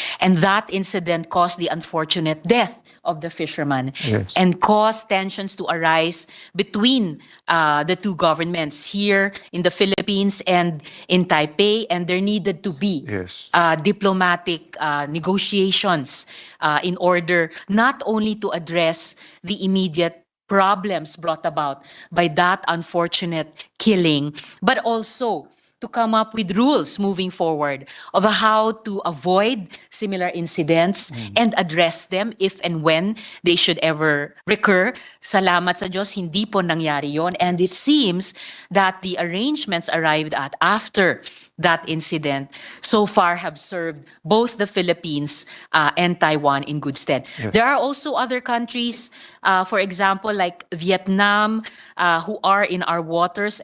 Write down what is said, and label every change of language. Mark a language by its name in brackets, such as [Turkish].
[English] And that incident caused the unfortunate death of the fisherman and caused tensions to arise between the two governments here in the Philippines and in Taipei, and there needed to be diplomatic negotiations in order not only to address the immediate problems brought about by that unfortunate killing, but also to come up with rules moving forward of how to avoid similar incidents and address them if and when they should ever recur. [Filipino] Salamat sa Diyos, hindi po nangyari yon. [English] And it seems that the arrangements arrived at after that incident so far have served both the Philippines and Taiwan in good stead. There are also other countries, for example, like Vietnam, who are in our waters.